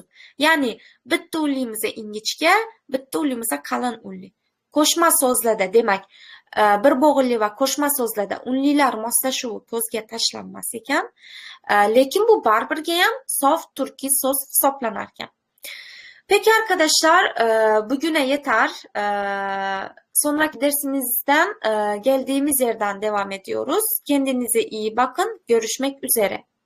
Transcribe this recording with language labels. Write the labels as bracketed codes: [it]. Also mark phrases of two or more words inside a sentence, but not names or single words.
[uz] Ya'ni bitta unlimiz ingichka, bitta unlimiz qalin unli. Qo'shma so'zlarda, demak, bir bo'g'inli va qo'shma so'zlarda unlilar moslashuvi ko'zga tashlanmas ekan, lekin bu baribirga ham sof turkiy so'z hisoblanar ekan. [tr] Peki arkadaşlar, bugüne yeter. Sonraki dersimizden geldiğimiz yerden devam ediyoruz. Kendinize iyi bakın. Görüşmek üzere.